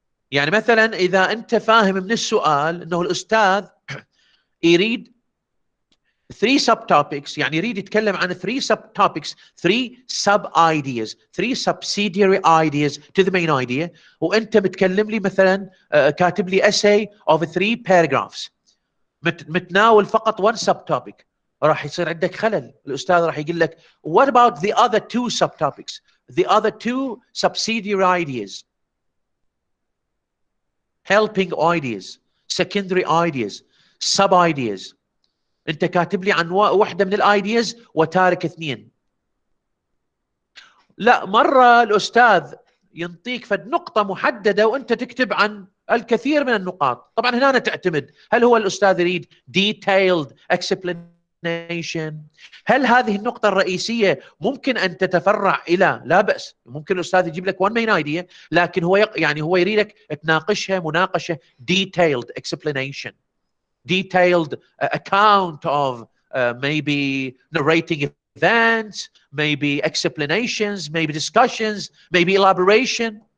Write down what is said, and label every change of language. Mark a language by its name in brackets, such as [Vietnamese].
[Arabic] يعني مثلا إذا أنت فاهم من السؤال أنه الأستاذ يريد 3 subtopics، يعني يريد يتكلم عن 3 subtopics، 3 sub ideas، [English] 3 subsidiary ideas to the main idea، [Arabic] وأنت متكلم لي مثلا كاتب لي [English] essay of 3 paragraphs [Arabic] متناول فقط 1 subtopic، راح يصير عندك خلل. الأستاذ راح يقول لك [English] what about the other 2 subtopics, the other 2 subsidiary ideas, helping ideas, secondary ideas, sub ideas. [Arabic] انت كاتب لي عن واحده من الايدياز وتارك 2. لا، مره الاستاذ ينطيك فد نقطه محدده وانت تكتب عن الكثير من النقاط. طبعا هنا تعتمد هل هو الاستاذ يريد detailed explanation، هل هذه النقطه الرئيسيه ممكن ان تتفرع الى، لا باس، ممكن الاستاذ يجيب لك [English] one main idea، [Arabic] لكن هو يريدك تناقشها مناقشه detailed explanation، [English] detailed account of maybe narrating events, maybe explanations, maybe discussions, maybe elaboration.